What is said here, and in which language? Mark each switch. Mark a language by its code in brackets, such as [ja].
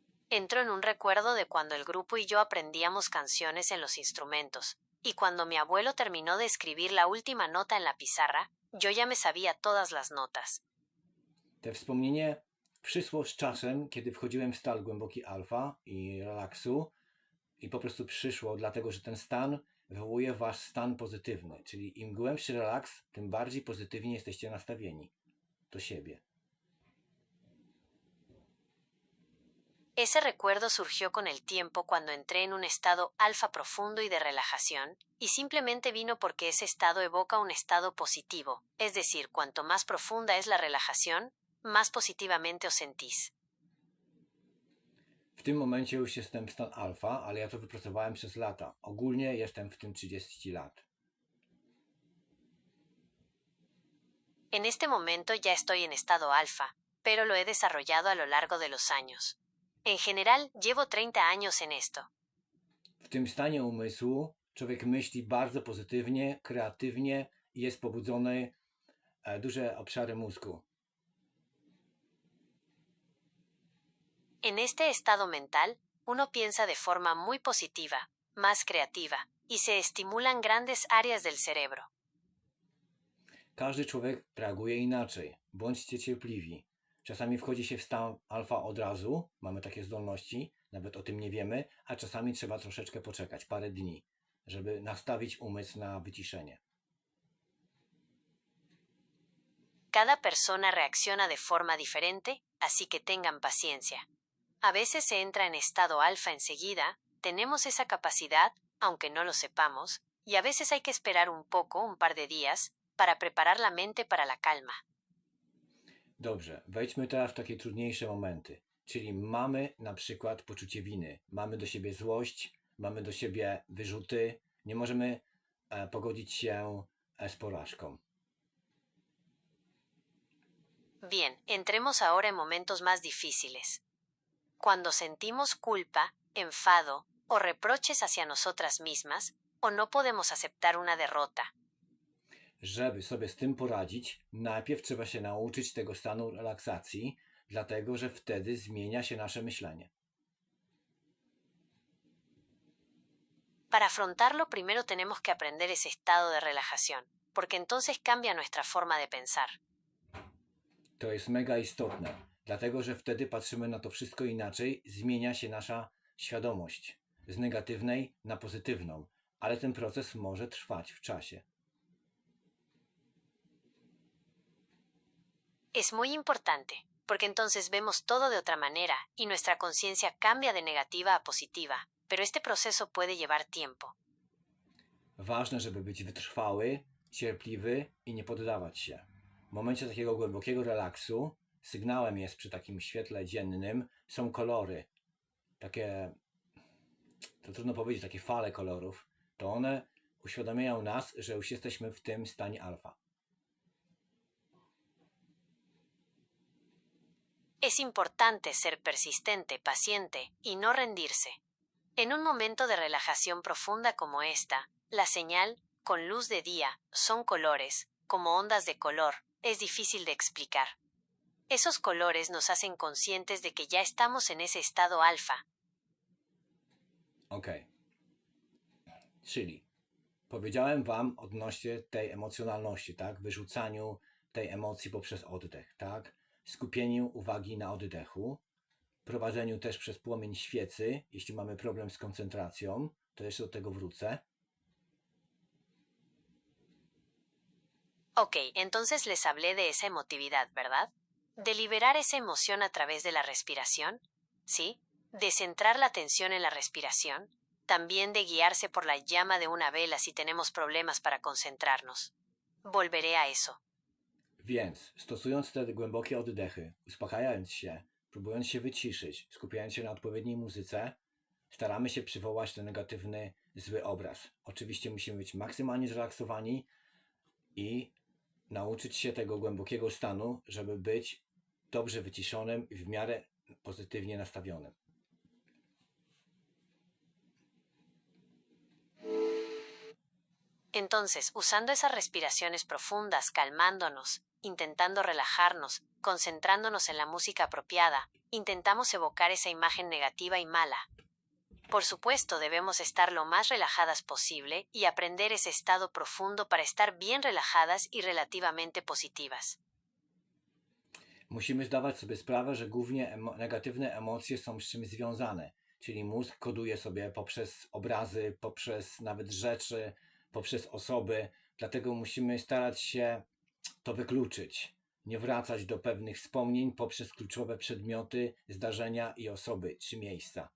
[es] Entro en un recuerdo de cuando el grupo y yo aprendíamos canciones en los instrumentos, y cuando mi abuelo terminó de escribir la última nota en la pizarra, yo ya me sabía todas las notas. [pl] Te wspomnienie przyszło z czasem, kiedy wchodziłem w stan głęboki alfa i relaksu i po prostu przyszło, dlatego że ten stan wywołuje wasz stan pozytywny, czyli im głębszy relaks, tym bardziej pozytywnie jesteście nastawieni do siebie. [es] Ese recuerdo surgió con el tiempo cuando entré en un estado alfa profundo y de relajación, y simplemente vino porque ese estado evoca un estado positivo, es decir, cuanto más profunda es la relajación, más positivamente os sentís. [pl] W tym momencie już jestem w stan alfa, ale ja to wypracowałem przez lata. Ogólnie jestem w tym 30 lat. [es] En este momento ya estoy en estado alfa, pero lo he desarrollado a lo largo de los años. En general, llevo 30 años en esto. [pl] W tym stanie umysłu człowiek myśli bardzo pozytywnie, kreatywnie i jest pobudzony duże obszary mózgu. [es] En este estado mental, uno piensa de forma muy positiva, más creativa, y se estimulan grandes áreas del cerebro. [pl] Każdy człowiek reaguje inaczej. Bądźcie cierpliwi. Czasami wchodzi się w stan alfa od razu, mamy takie zdolności, nawet o tym nie wiemy, a czasami trzeba troszeczkę poczekać, parę dni, żeby nastawić umysł na wyciszenie. [es] Cada persona reacciona de forma diferente, así que tengan paciencia. A veces se entra en estado alfa enseguida, tenemos esa capacidad, aunque no lo sepamos, y a veces hay que esperar un poco, un par de días, para preparar la mente para la calma. [pl] Dobrze, wejdźmy teraz w takie trudniejsze momenty. Czyli mamy na przykład poczucie winy, mamy do siebie złość, mamy do siebie wyrzuty, nie możemy pogodzić się z porażką. [es] Bien, entremos ahora en momentos más difíciles. Cuando sentimos culpa, enfado o reproches hacia nosotras mismas, o no podemos aceptar una derrota. [pl] Żeby sobie z tym poradzić, najpierw trzeba się nauczyć tego stanu relaksacji, dlatego że wtedy zmienia się nasze myślenie. [es] Para afrontarlo, primero tenemos que aprender ese estado de relajación, porque entonces cambia nuestra forma de pensar. [pl] To jest mega istotne, dlatego że wtedy patrzymy na to wszystko inaczej, zmienia się nasza świadomość z negatywnej na pozytywną, ale ten proces może trwać w czasie. [es] Es muy importante, porque entonces vemos todo de otra manera y nuestra conciencia cambia de negativa a positiva, pero este proceso puede llevar tiempo. [pl] Ważne, żeby być wytrwały, cierpliwy i nie poddawać się. W momencie takiego głębokiego relaksu sygnałem jest przy takim świetle dziennym są kolory. Takie, to trudno powiedzieć, takie fale kolorów. To one uświadamiają nas, że już jesteśmy w tym stanie alfa. [es] Es importante ser persistente, paciente y no rendirse. En un momento de relajación profunda como esta, la señal, con luz de día, son colores, como ondas de color, es difícil de explicar. Esos colores nos hacen conscientes de que ya estamos en ese estado alfa. [pl] Okej. Czyli powiedziałem Wam odnośnie tej emocjonalności, tak? Wyrzucaniu tej emocji poprzez oddech, tak? Skupieniu uwagi na oddechu, prowadzeniu też przez płomień świecy, jeśli mamy problem z koncentracją, to jeszcze do tego wrócę. [es] Ok, entonces les hablé de esa emotividad, ¿verdad? De liberar esa emoción a través de la respiración, ¿sí? De centrar la atención en la respiración, también de guiarse por la llama de una vela si tenemos problemas para concentrarnos. Volveré a eso. [pl] Więc stosując te głębokie oddechy, uspokajając się, próbując się wyciszyć, skupiając się na odpowiedniej muzyce, staramy się przywołać ten negatywny, zły obraz. Oczywiście musimy być maksymalnie zrelaksowani i nauczyć się tego głębokiego stanu, żeby być dobrze wyciszonym i w miarę pozytywnie nastawionym. [es] Entonces, usando esas respiraciones profundas, calmándonos, intentando relajarnos, concentrándonos en la música apropiada, intentamos evocar esa imagen negativa y mala. Por supuesto, debemos estar lo más relajadas posible y aprender ese estado profundo para estar bien relajadas y relativamente positivas. [pl] Musimy zdawać sobie sprawę, że głównie negatywne emocje są z czymś związane. Czyli mózg koduje sobie poprzez obrazy, poprzez nawet rzeczy, poprzez osoby. Dlatego musimy starać się to wykluczyć. Nie wracać do pewnych wspomnień poprzez kluczowe przedmioty, zdarzenia i osoby czy miejsca.